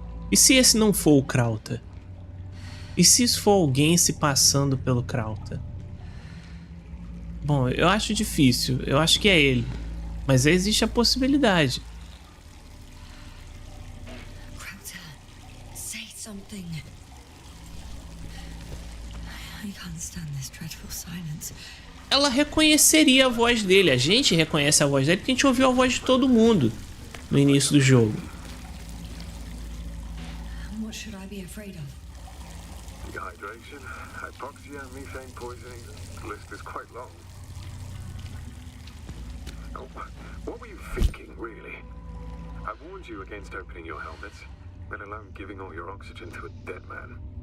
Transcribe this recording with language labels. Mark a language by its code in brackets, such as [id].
[pt] E se esse não for o Krauta? E se isso for alguém se passando pelo Krauta? Bom, eu acho difícil. Eu acho que é ele. Mas existe a possibilidade. [en] Crowther, say something. I can't stand this dreadful silence. [pt] Ela reconheceria a voz dele. A gente reconhece a voz dele porque a gente ouviu a voz de todo mundo no início do jogo. [en] What should I be afraid of? Dehydration, hypoxia, methane poisoning. The list is quite long. Oh, what were you thinking, really? I warned you against opening your helmets, let alone giving all your oxygen to a dead man.